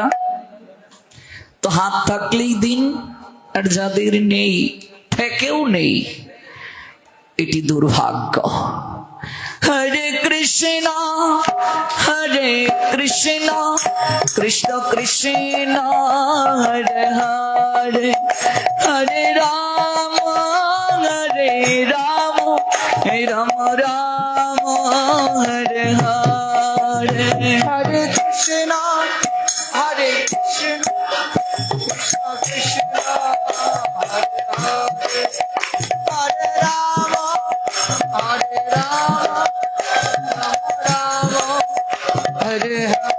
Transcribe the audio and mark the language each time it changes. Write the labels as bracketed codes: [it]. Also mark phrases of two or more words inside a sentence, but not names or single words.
[bn] তো হাত থাকলেই দিন, আর যাদের নেই, থেকেও নেই, এটি দুর্ভাগ্য। [sa] হরে কৃষ্ণ কৃষ্ণ কৃষ্ণ হরে হরে, হরে রাম রাম রাম হরে হরে। हरे कृष्ण कृष्ण कृष्ण हरे हरे हरे राम राम राम हरे हरे.